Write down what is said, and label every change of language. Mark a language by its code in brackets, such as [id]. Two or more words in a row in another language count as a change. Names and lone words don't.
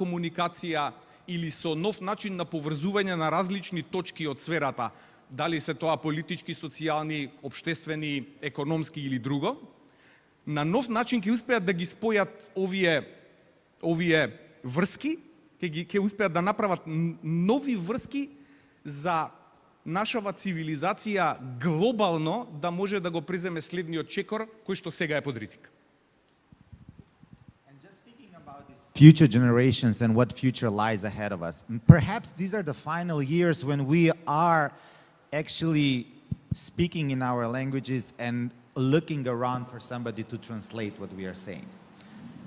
[mk] комуникација или со нов начин на поврзување на различни точки од сферата, дали се тоа политички, социјални, општествени, економски или друго, на нов начин ќе успеат да ги спојат овие врски, ќе успеат да направат нови врски за нашава цивилизација глобално да може да го преземе следниот чекор кој што сега е под ризик. [en] Future generations and what future lies ahead of us. Perhaps these are the final years when we are actually speaking in our languages and looking around for somebody to translate what we are saying.